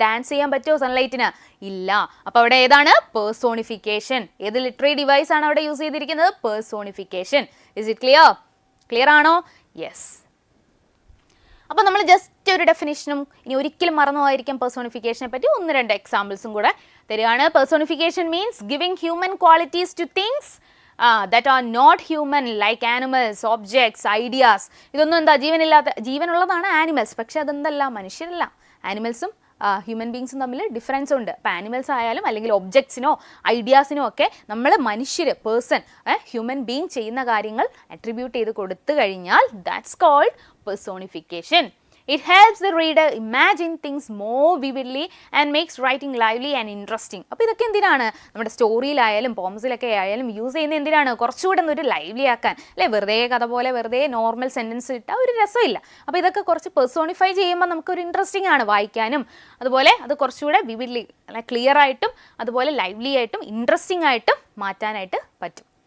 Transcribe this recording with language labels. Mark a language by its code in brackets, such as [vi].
[ml] Dance ചെയ്യാൻ പറ്റുമോ സൺലൈറ്റിന്? ഇല്ല. അപ്പോൾ അവിടെ ഏതാണ്? പേഴ്സോണിഫിക്കേഷൻ. ഏത് ലിറ്റററി ഡിവൈസ് ആണ് അവിടെ യൂസ് ചെയ്തിരിക്കുന്നത്? Personification. [en] Is it clear? [ml] Clear ആണോ? യെസ്. അപ്പോൾ നമ്മൾ ജസ്റ്റ് ഒരു ഡെഫിനിഷനും ഇനി ഒരിക്കലും മറന്നു പോയിരിക്കും പേഴ്സോണിഫിക്കേഷനെ പറ്റി 1-2 എക്സാമ്പിൾസും കൂടെ തരികയാണ്. [en] Personification means giving human qualities to things that are not human, like animals, objects, ideas. [ml] ഇതൊന്നും എന്താ? ജീവനുള്ളതാണ് ആനിമൽസ്. പക്ഷെ അതെന്തല്ല? മനുഷ്യരല്ല. ആനിമൽസും ഹ്യൂമൻ ബീങ്സും തമ്മിൽ ഡിഫറൻസ് ഉണ്ട്. ഇപ്പോൾ ആനിമൽസ് ആയാലും അല്ലെങ്കിൽ ഒബ്ജക്ട്സിനോ ഐഡിയാസിനോ ഒക്കെ നമ്മൾ മനുഷ്യർ, പേഴ്സൺ, ഹ്യൂമൻ ബീങ് ചെയ്യുന്ന കാര്യങ്ങൾ അട്രിബ്യൂട്ട് ചെയ്ത് കൊടുത്തു കഴിഞ്ഞാൽ [en] That's called personification. It helps the reader imagine things more vividly and makes writing lively and interesting. [ml] അപ്പോൾ ഇതൊക്കെ എന്തിനാണ്? നമ്മുടെ സ്റ്റോറിയിലായാലും പോംസിലൊക്കെ ആയാലും യൂസ് ചെയ്യുന്ന എന്തിനാണ്? കുറച്ചുകൂടെ ഒരു ലൈവ്ലി ആക്കാൻ അല്ലേ? വെറുതെ കഥ പോലെ വെറുതെ നോർമൽ സെൻറ്റൻസ് ഇട്ടാൽ ഒരു രസമില്ല. അപ്പോൾ ഇതൊക്കെ കുറച്ച് പെർസോണിഫൈ ചെയ്യുമ്പോൾ നമുക്കൊരു ഇൻട്രസ്റ്റിംഗ് ആണ് വായിക്കാനും. അതുപോലെ അത് കുറച്ചുകൂടെ വിവിഡ്ലി അല്ല ക്ലിയർ ആയിട്ടും അതുപോലെ ലൈവ്ലി ആയിട്ടും ഇൻട്രസ്റ്റിംഗ് ആയിട്ടും മാറ്റാനായിട്ട് പറ്റും.